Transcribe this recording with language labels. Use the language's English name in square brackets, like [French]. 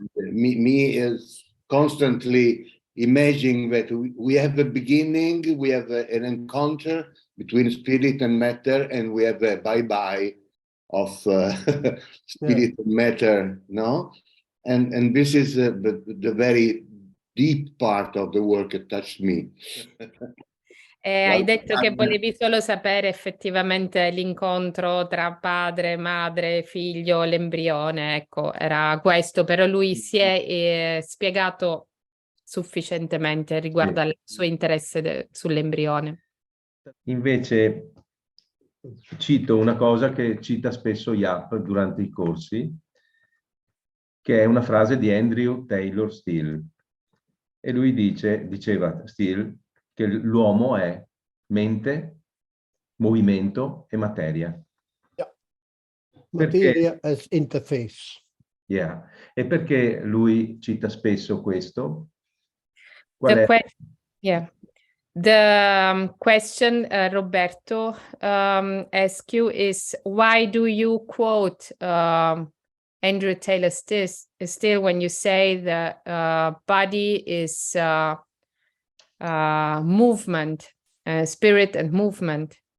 [English] Me is constantly imagining that we have a beginning, we have an encounter between spirit and matter, and we have a bye-bye of spirit and matter, no? And this is the very deep part of the work that touched me. [Italian] Hai detto che volevi solo sapere effettivamente l'incontro tra padre, madre, figlio, l'embrione, ecco, era questo, però lui si è spiegato sufficientemente riguardo al suo interesse sull'embrione. Invece cito una cosa che cita spesso Jaap durante i corsi, che è una frase di Andrew Taylor Still. E lui diceva Still, che l'uomo è mente, movimento e materia. [English] Yeah. [Italian] Perché, [English] Materia as interface. yeah. [Italian] E perché lui cita spesso questo? [English] The question Roberto asks you is, why do you quote Andrew Taylor Still when you say the body is movement, spirit and movement?